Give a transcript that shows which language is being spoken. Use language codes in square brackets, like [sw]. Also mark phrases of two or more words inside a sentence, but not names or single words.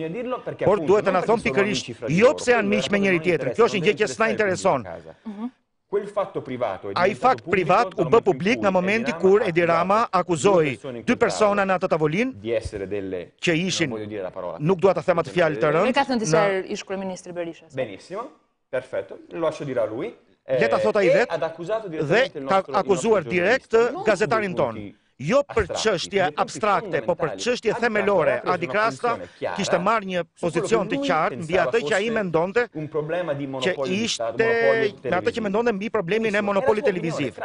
[sq] Por duhet të na thonë pikërisht jo pse janë miq me njëri tjetrin. Kjo është një gjë që s'na intereson. Ai fakt privat u bë publik nga momenti kur Edi Rama akuzoi dy persona në atë tavolinë që ishin, nuk dua ta them atë fjalë të rëndë. Ne ka thënë disa ish kryeministri Berisha. [it] Benissimo, perfetto, lo lascio dire a lui. [sq] Le ta thot ai vetë dhe ka akuzuar direkt gazetarin ton. Jo për çështje abstrakte, po për çështje themelore. Adi Krasta kishte marrë një pozicion të qartë mbi atë që ai mendonte që ishte në atë që mendonte mbi problemin e monopolit televiziv.